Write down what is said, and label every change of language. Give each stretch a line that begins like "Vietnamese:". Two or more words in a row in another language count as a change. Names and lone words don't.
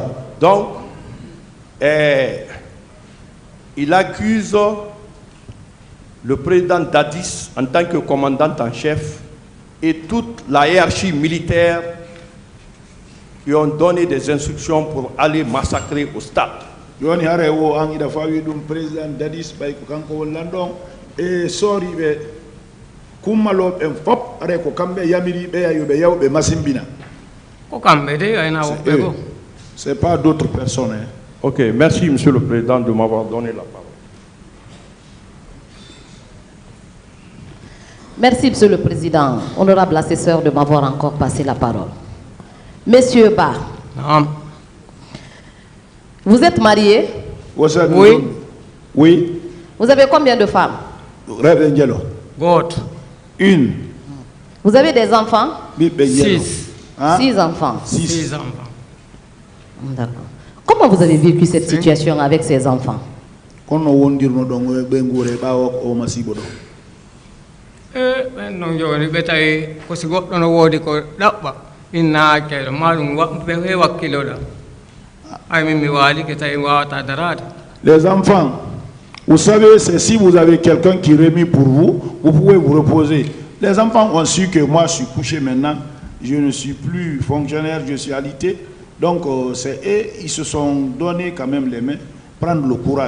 French: Donc il accuse le président Dadis en tant que commandant en chef et toute la hiérarchie militaire qui ont donné des instructions pour aller massacrer au stade.
Fula: Yoni hare wo angi da fawi dum président Dadis bay ko kanko wollandon e sori be kumalo en fop are ko kambe yamiri be ayube yawbe masimbina ko kambe de ayna wo be go
French: c'est pas d'autres personnes hein. Ok, merci Monsieur le Président de m'avoir donné la parole. Merci Monsieur le Président, honorable assesseur, de m'avoir encore passé la parole. Monsieur Ba, vous êtes marié? Oui. Oui. Vous avez combien de femmes? Une. Vous avez des enfants? 6. Hein? 6 enfants. 6 enfants. D'accord. Comment vous avez vécu cette situation avec ces enfants?
Fula: Non joni ɓe tawi ko si goɗɗo no woodi ko ɗaɓɓa inna hakkilo ma ɗum ɓe he wakkiloɗa ay min mi waali ke tawi wawata darade.
French: Les enfants, vous savez, c'est si vous avez quelqu'un qui remet pour vous, vous pouvez vous reposer. Les enfants ont su que moi je suis couché maintenant, je ne suis plus fonctionnaire, je suis alité. Donc c'est eux, ils se sont donné quand même les mains, prendre le courage.